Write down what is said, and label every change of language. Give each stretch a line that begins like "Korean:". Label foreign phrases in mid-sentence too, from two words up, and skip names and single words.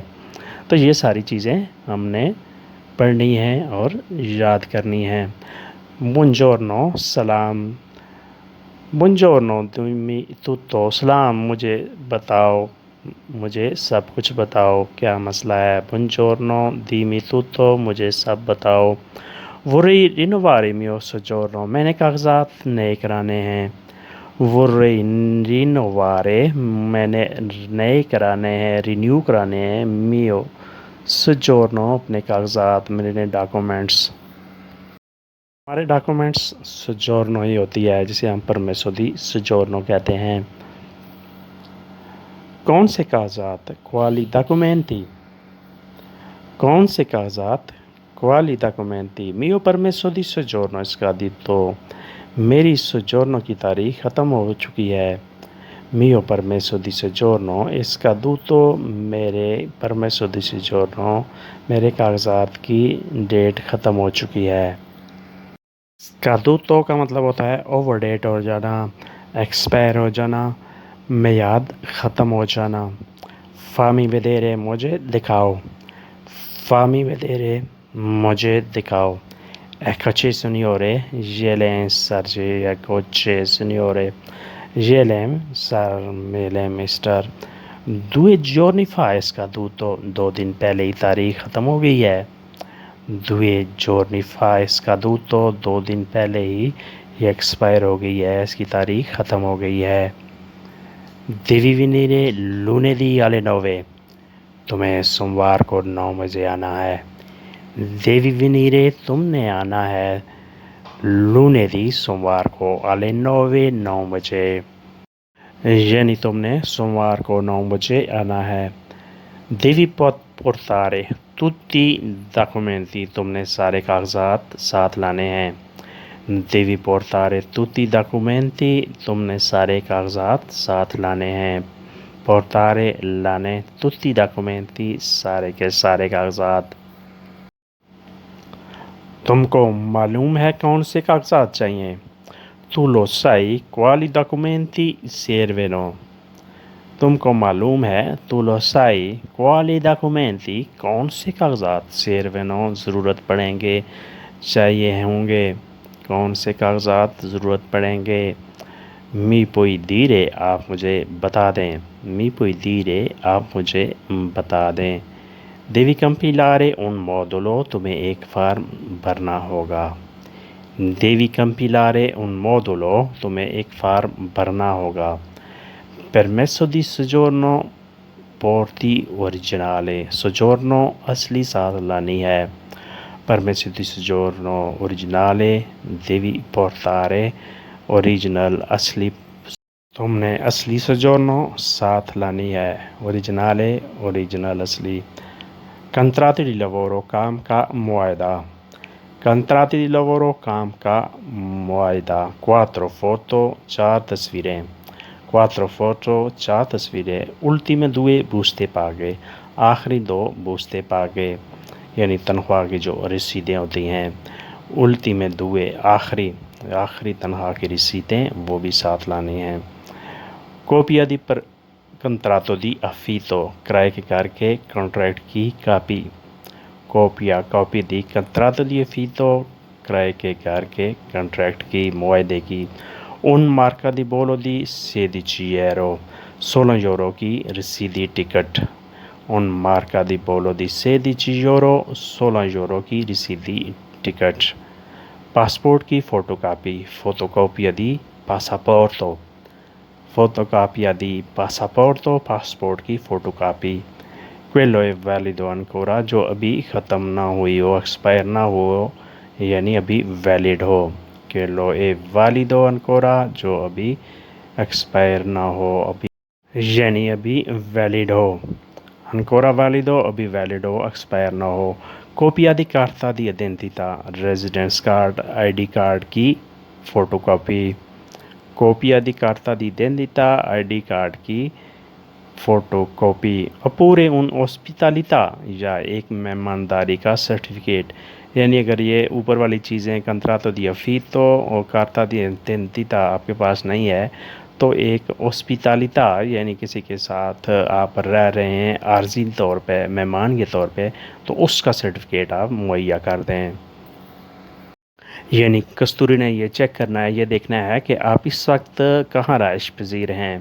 Urdu: تو یہ ساری چیزیں ہم نے پڑھنی ہے اور یاد کرنی ہے. buongiorno سلام، buongiorno تم تو سلام، مجھے بتاؤ، مجھے سب کچھ بتاؤ، کیا مسئلہ ہے.
Italian: buongiorno dimmi tutto,
Urdu: مجھے سب بتاؤ.
Italian: vorrei rinnovare il mio soggiorno,
Urdu: میں نے کاغذات نئے کرانے ہیں.
Italian: vorrei rinnovare,
Urdu: میں نے نئے کرانے ہیں، رینیو کرانے ہیں.
Italian: mio soggiorno,
Urdu: اپنے کاغذات، میرے ڈاکیومنٹس. ہمارے ڈاکیومنٹس soggiorno ہی ہوتی ہے، جسے ہم
Italian: permesso di soggiorno
Urdu: کہتے ہیں. کون سے کاغذات?
Italian: quali documenti,
Urdu: کون سے کاغذات?
Italian: quali documenti, mio permesso di soggiorno scadito,
Urdu: میری soggiorno کی تاریخ ختم ہو چکی ہے.
Italian: mio permesso di soggiorno scaduto, मेरे permesso di soggiorno,
Urdu: میرے کاغذات کی ڈیٹ ختم ہو چکی ہے. scaduto کا مطلب ہوتا ہے
English: over date
Urdu: ہو جانا، ایکسپائر ہو جانا، میعاد ختم ہو جانا.
Italian: fammi vedere,
Urdu: مجھے دکھاؤ.
Italian: fammi vedere,
Urdu: مجھے دکھاؤ.
Italian: eccoci signore, jelem sarge, eccoci signore, jelem sar mele mister। 2 giorni fa è scaduto,
Urdu: 2 دن پہلے ہی تاریخ ختم ہو گئی ہے.
Italian: 2 giorni fa è scaduto,
Urdu: 2 دن پہلے ہی یہ ایکسپائر ہو گئی ہے، اس کی تاریخ ختم ہو گئی ہے.
Italian: devi venire lunedì alle 9,
Urdu: تمہیں سوموار کو 9 بجے آنا ہے.
Italian: devi venire,
Urdu: تم نے آنا ہے. lunedì، سوموار کو,
Italian: alle 9,
Urdu: 9 بجے، یعنی تم نے سوموار کو 9 بجے آنا ہے.
Italian: devi portare tutti i documenti,
Urdu: تم نے سارے کاغذات ساتھ لانے ہیں.
Italian: devi portare tutti i documenti,
Urdu: تم نے سارے کاغذات ساتھ لانے ہیں.
Italian: portare, लाने, tutti i documenti,
Urdu: سارے کے سارے کاغذات. تم کو معلوم ہے کون سے کاغذات چاہئیں?
Italian: tu lo sai quali documenti servono,
Urdu: تم کو معلوم ہے,
Italian: tu lo sai quali documenti,
Urdu: کون سے کاغذات، servono، ضرورت پڑیں گے، چاہیے ہوں گے، کون سے کاغذات ضرورت پڑیں گے.
Italian: mi puoi dire,
Urdu: آپ مجھے بتا دیں.
Italian: mi puoi dire,
Urdu: آپ مجھے بتا دیں.
Italian: devi compilare un modulo,
Urdu: تمہیں ایک فارم بھرنا ہوگا.
Italian: devi compilare un modulo,
Urdu: تمہیں ایک فارم بھرنا ہوگا.
Italian: permesso di soggiorno porti originale,
Urdu: soggiorno اصلی ساتھ لانی ہے.
Italian: permesso di soggiorno originale, devi portare original,
Urdu: اصلی، تم نے اصلی soggiorno ساتھ لانی ہے.
Italian: originale, original, असली। contratto di lavoro,
Urdu: کام کا معاہدہ.
Italian: contratto di lavoro,
Urdu: کام کا معاہدہ. 4 foto، 4 تصویریں۔ 4 foto، 4 تصویریں.
Italian: ultime 2 buste pache,
Urdu: آخری 2
Italian: buste pache,
Urdu: یعنی تنخواہ کی جو رسیدیں ہوتی ہیں. ultime 2، آخری تنخواہ کی رسیدیں، وہ بھی ساتھ لانی ہیں.
Italian: copia di contratto di affitto,
Urdu: کرائے کے گھر کے کانٹریکٹ کی کاپی.
Italian: copia di contratto di affitto,
Urdu: کرائے کے گھر کے کانٹریکٹ کی، معاہدے کی.
Italian: un marca di bollo di 16 euro,
Urdu: 16 euro کی رسیدی ٹکٹ.
Italian: un marca di bollo di 16 euro,
Urdu: 16 euro کی رسیدی ٹکٹ. Passport की fotocopy,
Italian: fotocopia di passaporto, fotocopia di passaporto,
Urdu: passport की photocopy.
Italian: Quello è valido ancora,
Urdu: جو ابھی ختم نہ ہوئی ہو، ایکسپائر نہ ہو، یعنی ابھی ویلڈ ہو.
Italian: Quello è valido ancora,
Urdu: جو ابھی ایکسپائر نہ ہو، ابھی یعنی ابھی ویلڈ ہو.
Italian: Ancora valido,
Urdu: ابھی ویلڈ ہو، ایکسپائر نہ ہو.
Italian: Copia di carta di identità,
English: residence card,
Urdu: ID کارڈ کی فوٹوکاپی.
Italian: Copia di carta di identità,
Urdu: ID کارڈ کی فوٹوکاپی.
Italian: Oppure un ospitalità,
Urdu: یا ایک مہمانداری کا سرٹیفکیٹ. یعنی اگر یہ اوپر والی چیزیں
Italian: contratto di affitto
Urdu: اور
Italian: carta di identità
Urdu: آپ کے پاس نہیں ہے، تو ایک اوسپیتالیتا یعنی کسی کے ساتھ آپ رہ رہے ہیں عارضی طور پے، مہمان کے طور پے، تو اس کا سرٹیفکیٹ آپ مہیا کر دیں. یعنی کستوری نے یہ چیک کرنا ہے، یہ دیکھنا ہے کہ آپ اس وقت کہاں رہائش پذیر ہیں.